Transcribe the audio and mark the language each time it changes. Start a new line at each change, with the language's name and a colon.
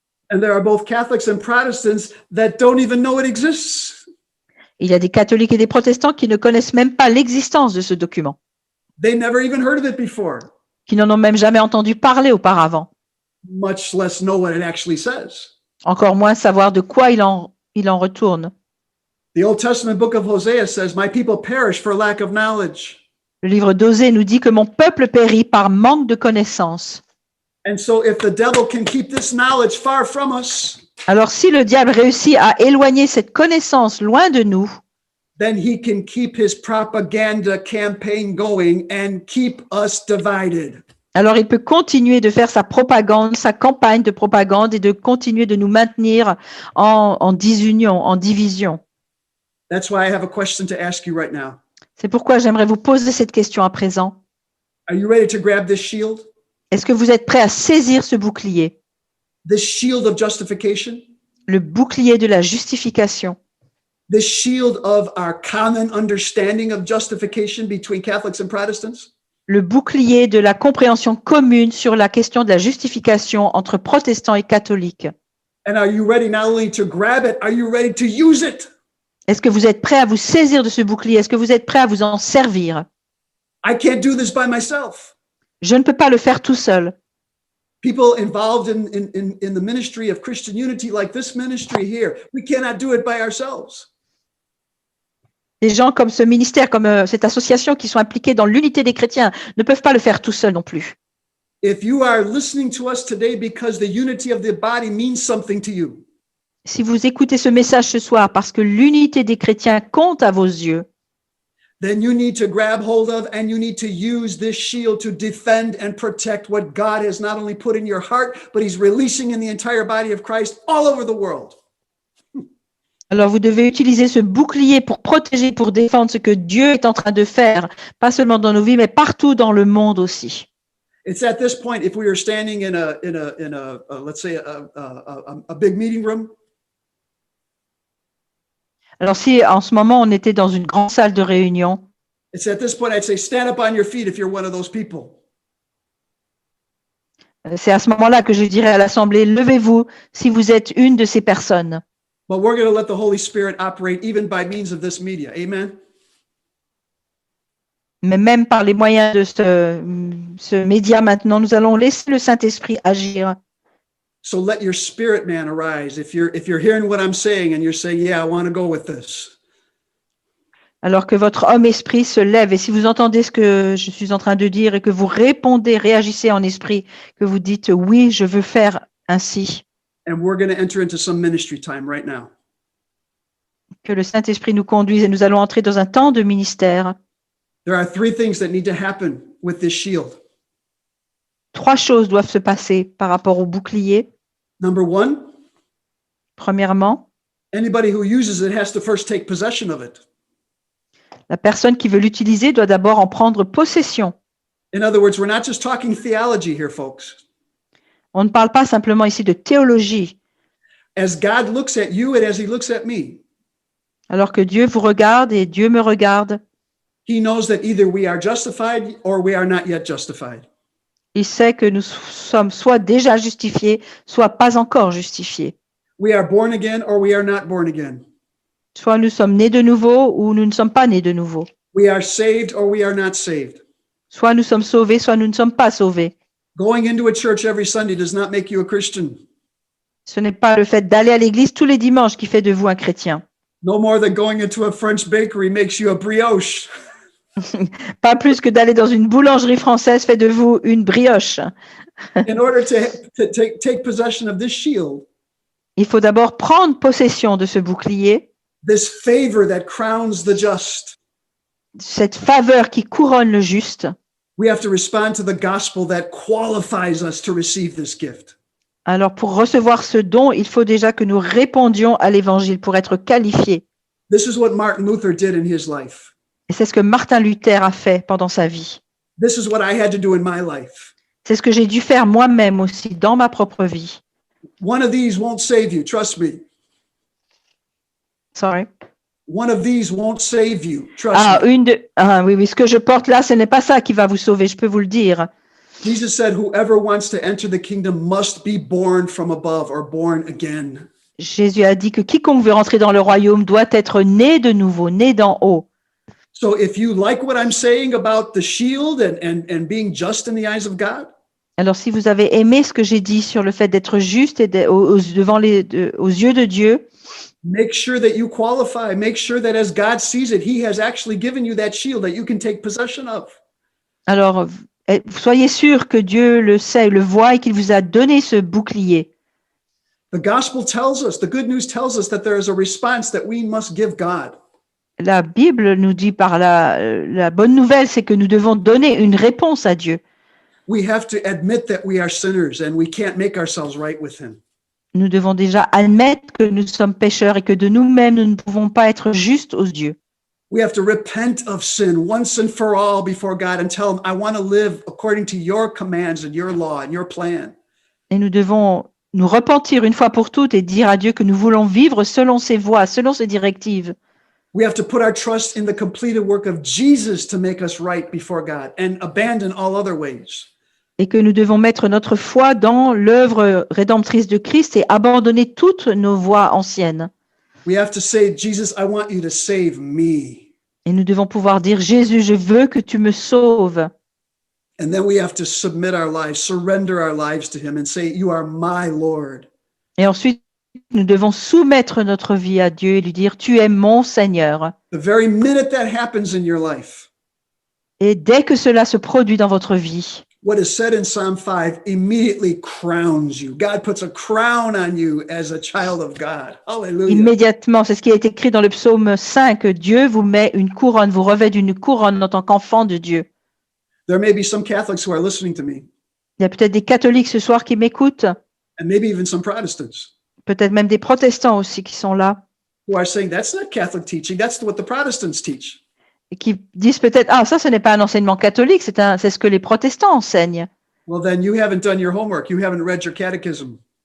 English: And there are both Catholics and Protestants that don't even know it exists.
French: Il y a des catholiques et des protestants qui ne connaissent même pas l'existence de ce document,
English: They never even heard of it before,
French: qui n'en ont même jamais entendu parler auparavant,
English: much less know what it actually says.
French: encore moins savoir de quoi il en retourne.
English: The Old Testament book of Hosea says, "My people perish for lack of knowledge."
French: Le livre d'Osée nous dit que mon peuple périt par manque de connaissances.
English: And so if the devil can keep this knowledge far from us,
French: Alors si le diable réussit à éloigner cette connaissance loin de nous,
English: then he can keep his propaganda campaign going and keep us divided.
French: alors il peut continuer de faire sa propagande, sa campagne de propagande et de continuer de nous maintenir en disunion, en division.
English: That's why I have a question to ask you right now.
French: C'est pourquoi j'aimerais vous poser cette question à présent.
English: Are you ready to grab this shield?
French: Est-ce que vous êtes prêts à saisir ce bouclier,
English: This shield of justification?
French: le bouclier de la justification,
English: This shield of our common understanding of justification between Catholics and Protestants?
French: le bouclier de la compréhension commune sur la question de la justification entre protestants et catholiques?
English: And are you ready not only to grab it, are you ready to use it?
French: Est-ce que vous êtes prêts à vous saisir de ce bouclier? Est-ce que vous êtes prêts à vous en servir?
English: I can't do this by myself.
French: Je ne peux pas le faire tout seul.
English: People involved in the ministry of Christian unity, like this ministry here, we cannot do it by ourselves.
French: Des gens comme ce ministère, comme cette association qui sont impliqués dans l'unité des chrétiens ne peuvent pas le faire tout seuls non plus.
English: If you are listening to us today because the unity of the body means something to you,
French: Si vous écoutez ce message ce soir parce que l'unité des chrétiens compte à vos yeux,
English: then you need to grab hold of and you need to use this shield to defend and protect what God has not only put in your heart, but he's releasing in the entire body of Christ all over the world.
French: alors vous devez utiliser ce bouclier pour protéger, pour défendre ce que Dieu est en train de faire, pas seulement dans nos vies, mais partout dans le monde aussi.
English: It's at this point, if we were standing in a let's say a big meeting room,
French: Alors si en ce moment on était dans une grande salle de réunion,
English: it's at this point I'd say, stand up on your feet if you're one of those people.
French: c'est à ce moment-là que je dirais à l'Assemblée, levez-vous si vous êtes une de ces personnes.
English: But we're going to let the Holy Spirit operate even by means of this media. Amen.
French: Mais même par les moyens de ce média maintenant, nous allons laisser le Saint-Esprit agir.
English: So let your spirit man arise. If you're hearing what I'm saying and you're saying, yeah, I want to go with this.
French: Alors que votre homme-esprit se lève, et si vous entendez ce que je suis en train de dire et que vous répondez, réagissez en esprit, que vous dites oui, je veux faire ainsi,
English: And we're going to enter into some ministry time right now.
French: que le Saint-Esprit nous conduise et nous allons entrer dans un temps de ministère.
English: There are three things that need to happen with this shield.
French: 3 choses doivent se passer par rapport au bouclier.
English: Number one,
French: Premièrement,
English: anybody who uses it has to first take possession of it.
French: la personne qui veut l'utiliser doit d'abord en prendre possession.
English: In other words, we're not just talking theology here, folks.
French: On ne parle pas simplement ici de théologie.
English: As God looks at you and as he looks at me,
French: Alors que Dieu vous regarde et Dieu me regarde,
English: he knows that either we are justified or we are not yet justified.
French: il sait que nous sommes soit déjà justifiés, soit pas encore justifiés.
English: We are born again or we are not born again.
French: Soit nous sommes nés de nouveau ou nous ne sommes pas nés de nouveau.
English: We are saved or we are not saved.
French: Soit nous sommes sauvés, soit nous ne sommes pas sauvés.
English: Going into a church every Sunday does not make you a Christian.
French: Ce n'est pas le fait d'aller à l'église tous les dimanches qui fait de vous un chrétien.
English: No more than going into a French bakery makes you a brioche.
French: Pas plus que d'aller dans une boulangerie française fait de vous une brioche.
English: In order to take possession of this shield,
French: Il faut d'abord prendre possession de ce bouclier,
English: this favor that crowns the just,
French: cette faveur qui couronne le juste.
English: we have to respond to the gospel that qualifies us to receive this gift.
French: Alors pour recevoir ce don, il faut déjà que nous répondions à l'évangile pour être qualifiés.
English: This is what Martin Luther did in his life.
French: Et c'est ce que Martin Luther a fait pendant sa vie.
English: This is what I had to do in my life.
French: C'est ce que j'ai dû faire moi-même aussi dans ma propre vie.
English: One of these won't save you, trust me. Sorry. One of these won't save you. Trust me.
French: Oui, ce que je porte là, ce n'est pas ça qui va vous sauver, je peux vous le dire.
English: Jesus said, whoever wants to enter the kingdom must be born from above or born again.
French: Jésus a dit que quiconque veut rentrer dans le royaume doit être né de nouveau, né d'en haut.
English: So if you like what I'm saying about the shield and being just in the eyes of God,
French: Alors, si vous avez aimé ce que j'ai dit sur le fait d'être juste et aux yeux de Dieu,
English: make sure that you qualify. Make sure that as God sees it, he has actually given you that shield that you can take possession of.
French: alors soyez sûr que Dieu le sait, le voit et qu'il vous a donné ce bouclier.
English: The gospel tells us, the good news tells us that there is a response that we must give God.
French: La Bible nous dit par la bonne nouvelle, c'est que nous devons donner une réponse à Dieu.
English: We have to admit that we are sinners and we can't make ourselves right with him.
French: Nous devons déjà admettre que nous sommes pécheurs et que de nous-mêmes, nous ne pouvons pas être justes aux yeux.
English: We have to repent of sin once and for all before God and tell him, I want to live according to your commands and your law and your plan.
French: Et nous devons nous repentir une fois pour toutes et dire à Dieu que nous voulons vivre selon ses voies, selon ses directives.
English: We have to put our trust in the completed work of Jesus to make us right before God and abandon all other ways.
French: Et que nous devons mettre notre foi dans l'œuvre rédemptrice de Christ et abandonner toutes nos voies anciennes.
English: We have to say, Jesus, I want you to save me.
French: Et nous devons pouvoir dire, Jésus, je veux que tu me sauves.
English: And then we have to submit our lives, surrender our lives to him and say, you are my Lord.
French: Et ensuite, nous devons soumettre notre vie à Dieu et lui dire, tu es mon Seigneur.
English: The very minute that happens in your life,
French: Et dès que cela se produit dans votre vie,
English: what is said in Psalm 5 immediately crowns you. God puts a crown on you as a child of God. Hallelujah.
French: immédiatement, c'est ce qui est écrit dans le psaume 5, Dieu vous met une couronne, vous revêt d'une couronne en tant qu'enfant de Dieu.
English: There may be some Catholics who are listening to me,
French: Il y a peut-être des catholiques ce soir qui m'écoutent,
English: and maybe even some Protestants,
French: peut-être même des protestants aussi qui sont là,
English: who are saying, that's not Catholic teaching, that's what the Protestants teach.
French: et qui disent peut-être, ah, ça, ce n'est pas un enseignement catholique, c'est ce que les protestants enseignent.
English: Well, then you haven't done your homework. You haven't read your catechism.